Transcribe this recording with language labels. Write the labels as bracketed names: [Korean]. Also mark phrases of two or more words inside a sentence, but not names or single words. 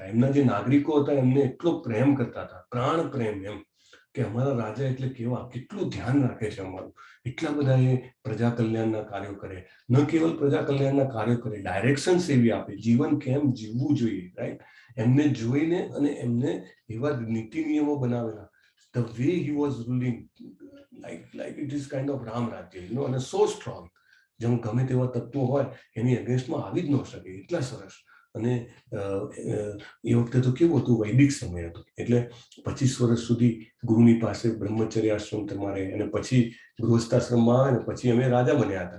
[Gujarati] એમના જે નાગરિકો હતા એમને એટલો પ્રેમ કરતા હતા, પ્રાણ પ્રેમ, એમ કે અમારા રાજા એટલે કેવા, કેટલું ધ્યાન રાખે છે અમારું. એટલા બધા એ પ્રજા કલ્યાણના કાર્યો કરે, ન કેવલ પ્રજા કલ્યાણના કાર્યો કરે, ડાયરેક્શન્સ એવી આપે, જીવન કેમ જીવવું જોઈએ, રાઈટ. એમને જોઈને અને એમને એવા નીતિ નિયમો બનાવેલા, [English] the way he was ruling, like it is kind of [Gujarati] રામ રાજ્ય, [English] અને so strong, [Gujarati] જેમ ગમે તેવા તત્વો હોય એની અગેન્સ્ટમાં આવી જ ન શકે, એટલા સરસ. અને એ વખતે તો કેવું હતું, વૈદિક સમય હતો, એટલે 25 વર્ષ સુધી ગુરુની પાસે બ્રહ્મચર્ય આશ્રમ તમારે, અને પછી ગૃહસ્થાશ્રમમાં આવે ને પછી અમે રાજા બન્યા હતા.